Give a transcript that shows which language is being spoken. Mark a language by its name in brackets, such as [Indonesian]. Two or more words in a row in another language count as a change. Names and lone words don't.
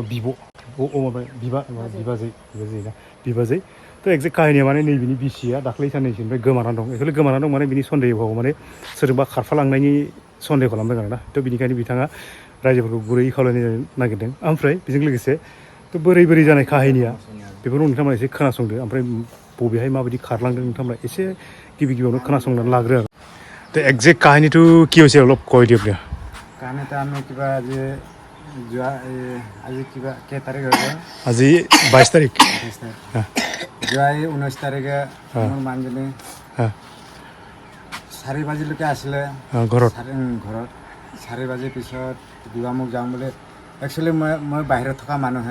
[Bodo] बिबाजै थ' एक्जेक्ट काहिनिया माने नैबेनि बिसिया दाख्लै साननैसोनिफ्राय गोमानानै दं एक्सुवेलि गोमानानै दं माने बिनि सन्देहआव माने सोरजोंबा खारफालांनायनि सन्देह खालामदों आरोना थ' बिनिखायनो बिथाङा रायजोफोरखौ गुरै खावलायनो नागिरदों ओमफ्राय बेजों लोगोसे थ' बोरै जानाय काहिनिया बेफोरखौ नोंथांमोना एसे खोनासंदो ओमफ्राय बबेहाय माबायदि खारलांदों नोंथांमोना एसे गिबियावनो खोनासंनानै लाग्रो आरो [Assamese] ত' একজেক্ট কাহিনীটো কি হৈছে অলপ কৈ দিয়ক দিয়া কাহিনীটো আমি কিবা আজি কিবা কেই তাৰিখ হৈ গ'ল আজি 22 তাৰিখ 22 তাৰিখ যোৱা 19 তাৰিখে মোৰ মানুহজনী 4 বাজিলৈকে আছিলে ঘৰত 4 বাজিৰ পিছত গোগামুখ যাওঁ বুলি একচুৱেলি মই বাহিৰত থকা মানুহে